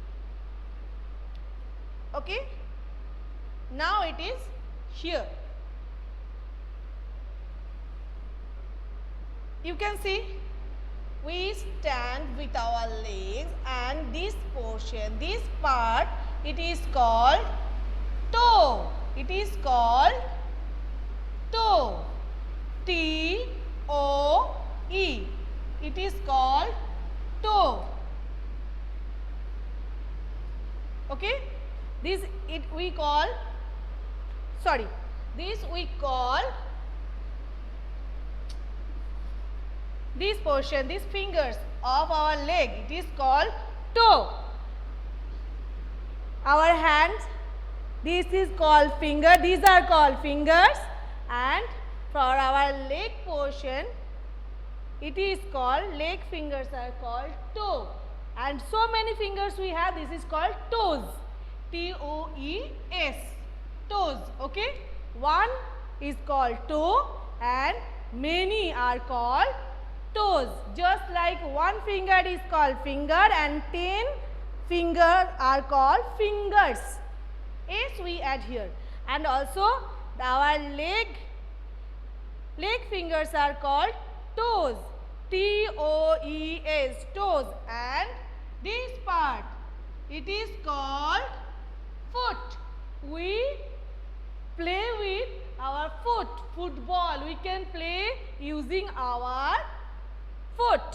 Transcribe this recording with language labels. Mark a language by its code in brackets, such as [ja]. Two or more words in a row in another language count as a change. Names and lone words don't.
[en] Okay. Now it is here. You can see we stand with our legs and this portion, this part, it is called toe. It is called toe. T-O-E. It is called toe. Okay. This we call this portion, these fingers of our leg, it is called toe. Our hands, this is called finger, these are called fingers, and for our leg portion, it is called, leg fingers are called toe. And so many fingers we have, this is called toes. T-O-E-S, toes. Okay, 1, is called toe and many are called toes. Just like one finger is called finger and 10 fingers are called fingers. S we add here. And also our leg fingers are called toes. T-O-E-S, toes. And this part, it is called foot. We play with our foot. Football we can play using our foot.